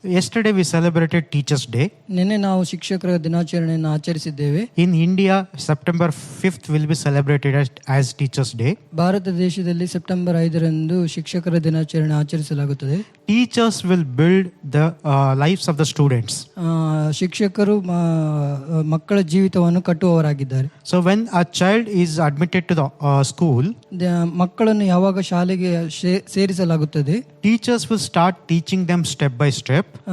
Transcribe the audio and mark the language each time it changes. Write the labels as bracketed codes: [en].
[en] Yesterday we celebrated Teachers' Day. [kn] ನಿನ್ನೆ ನಾವು ಶಿಕ್ಷಕರ ದಿನಾಚರಣೆಯನ್ನು ಆಚರಿಸಿದ್ದೇವೆ. [en] In India, September 5th will be celebrated as Teachers' Day. [kn] Bharat ದೇಶದಲ್ಲಿ ಸೆಪ್ಟೆಂಬರ್ 5ರಂದು ಶಿಕ್ಷಕರ ದಿನಾಚರಣೆ ಆಚರಿಸಲಾಗುತ್ತದೆ. [en] Teachers will build the lives of the students. [kn] ಶಿಕ್ಷಕರು ಮಕ್ಕಳ ಜೀವಿತವನ್ನು ಕಟ್ಟುವವರಾಗಿದ್ದಾರೆ. [en] So when a child is admitted to the school, [kn] ಮಕ್ಕಳನ್ನು ಯಾವಾಗ ಶಾಲೆಗೆ ಸೇರಿಸಲಾಗುತ್ತದೆ, [en] teachers will start teaching them step by step.